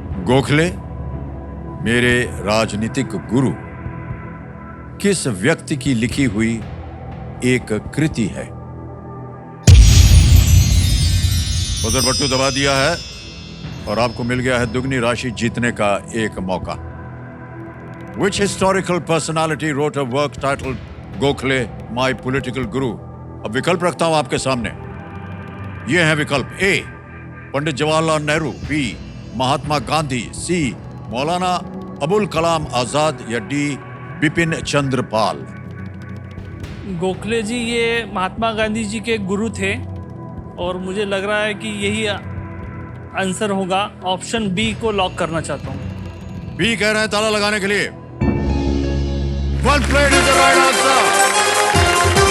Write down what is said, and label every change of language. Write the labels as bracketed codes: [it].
[hi] गोखले मेरे राजनीतिक गुरु किस व्यक्ति की लिखी हुई एक कृति है? बजर बट्टू दबा दिया है और आपको मिल गया है दुगनी राशि जीतने का एक मौका। [en] Which historical personality wrote a work titled Gokhale My Political Guru? [hi] अब विकल्प रखता हूं आपके सामने। ये हैं विकल्प: ए पंडित जवाहरलाल नेहरू, बी महात्मा गांधी, सी मौलाना अबुल कलाम आजाद, या डी बिपिन चंद्र पाल। गोखले जी ये महात्मा गांधी जी के गुरु थे और मुझे लग रहा है कि यही आंसर होगा। ऑप्शन बी को लॉक करना चाहता हूँ। बी कह रहे हैं ताला लगाने के लिए। [en] Well played is the right answer.